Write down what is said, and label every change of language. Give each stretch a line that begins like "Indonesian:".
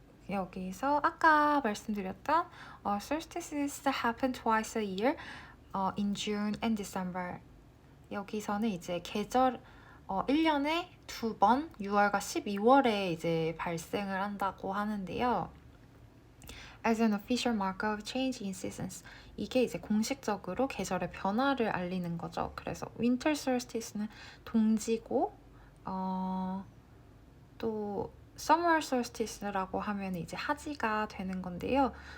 Korean: 여기서 아까 말씀드렸던
English: solstices happen twice a year in June and December.
Korean: 여기서는 이제 계절 1년에 2번 6월과 12월에 이제 발생을 한다고 하는데요.
English: As an official marker of change in seasons.
Korean: 이게 이제 공식적으로 계절의 변화를 알리는 거죠. 그래서 winter solstice는 동지고 또 summer solstice라고 하면 이제 하지가 되는 건데요.